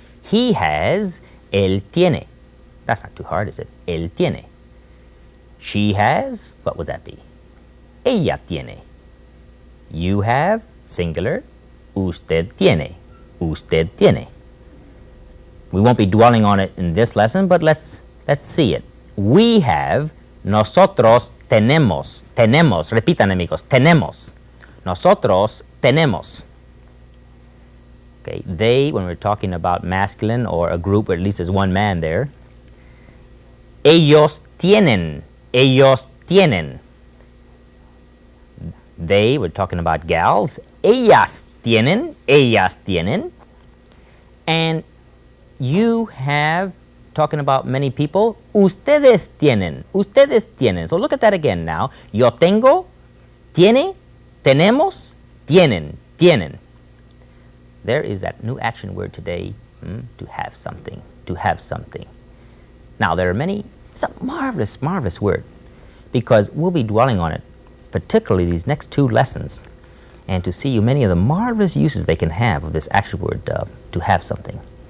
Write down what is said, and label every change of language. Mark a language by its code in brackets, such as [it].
[en] He has, [es] él tiene. [en] That's not too hard, is it? [es] Él tiene. [en] She has, what would that be? [es] Ella tiene. [en] You have, singular, [es] usted tiene. Usted tiene. [en] We won't be dwelling on it in this lesson, but let's see it. We have, [es] nosotros tenemos. Tenemos. Repitan, amigos. Tenemos. Nosotros tenemos. [en] Okay, they, when we're talking about masculine or a group, or at least there's one man there. [es] Ellos tienen. Ellos tienen. [en] They, we're talking about gals. [es] Ellas tienen. Ellas tienen. [en] And you have, talking about many people, [es] ustedes tienen. Ustedes tienen. [en] So look at that again now. [es] Yo tengo, tiene, tenemos, tienen, tienen. [en] There is that new action word today, to have something, to have something. Now, there are many, it's a marvelous, marvelous word, because we'll be dwelling on it, particularly these next two lessons, and to see many of the marvelous uses they can have of this action word, to have something.